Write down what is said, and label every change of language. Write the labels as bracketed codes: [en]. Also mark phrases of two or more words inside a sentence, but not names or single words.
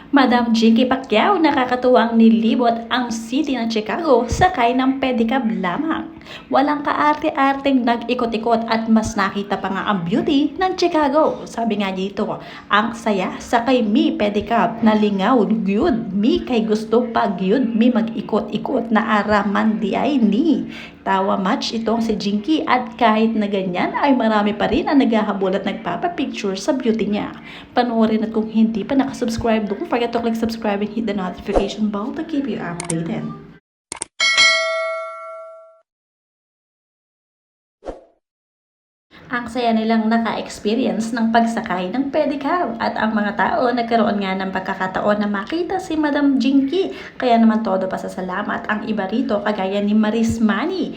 [tl] Madam Jinky Pacquiao nakakatuwang nilibot ang city ng Chicago sakay ng pedicab lamang. Walang kaarte-arteng nag-ikot-ikot at mas nakita pa nga ang beauty ng Chicago. Sabi nga dito, [ceb] ang saya sakay mi pedicab na lingaw gyud mi kay gusto pa gyud mi mag-ikot-ikot na araman di ay ni. [tl] Tawa match itong si Jinky at kahit na ganyan ay marami pa rin ang naghahabol at nagpapapicture sa beauty niya. Panoorin at kung hindi pa nakasubscribe, [en] don't forget to click subscribe and hit the notification bell to keep you updated. [tl] Ang saya nilang naka-experience ng pagsakay ng pedicab at ang mga tao nagkaroon nga ng pagkakataon na makita si Madam Jinky. Kaya naman todo pasasalamat ang iba rito kagaya ni Maris Manny.